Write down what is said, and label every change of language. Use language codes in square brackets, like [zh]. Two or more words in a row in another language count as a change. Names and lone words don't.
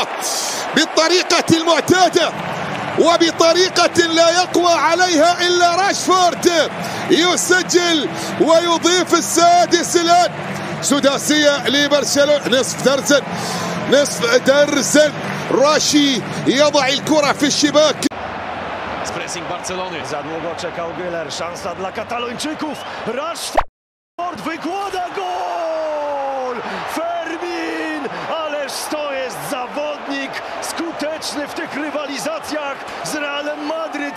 [ar] بالطريقة المعتادة وبطريقة لا يقوى عليها إلا راشفورد يسجل ويضيف السادس الآن. سداسية لبرشلونة. نصف درزن راشي يضع الكرة في الشباك. [pl] Pressing Barcelony. Za długo czekał Güler. Szansa dla Katalończyków. Rashford wykłada gol! Fermin! Ależ to jest zawodnik skuteczny w tych rywalizacjach z Realem Madryt.